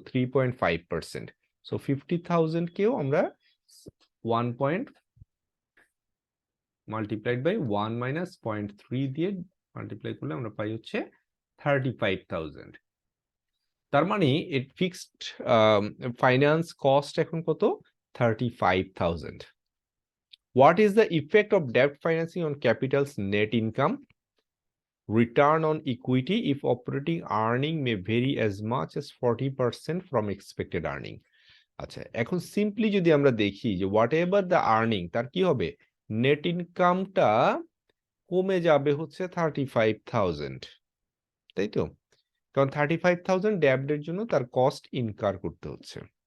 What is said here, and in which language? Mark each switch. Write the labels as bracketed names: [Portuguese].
[Bangla] 3.5%। So 50,000 কেও আমরা 1 multiplied by 1 minus 0.3 দিয়ে মাল্টিপ্লাই করলে আমরা পাই হচ্ছে 35,000। তার মানে এর ফিক্সড ফাইন্যান্স কস্ট এখন কত? 35,000। [English] What is the effect of debt financing on capital's net income? Return on equity if operating earning may vary as much as 40% from expected earning. [Bangla] আচ্ছা, এখন সিম্পলি যদি আমরা দেখি যে [English] whatever the earning, [Bangla] তার কি হবে? নেট ইনকামটা কমে যাবে হচ্ছে 35,000, তাই তো? কারণ 35,000 ড্যাবডের জন্য তার কস্ট ইনকার করতে হচ্ছে।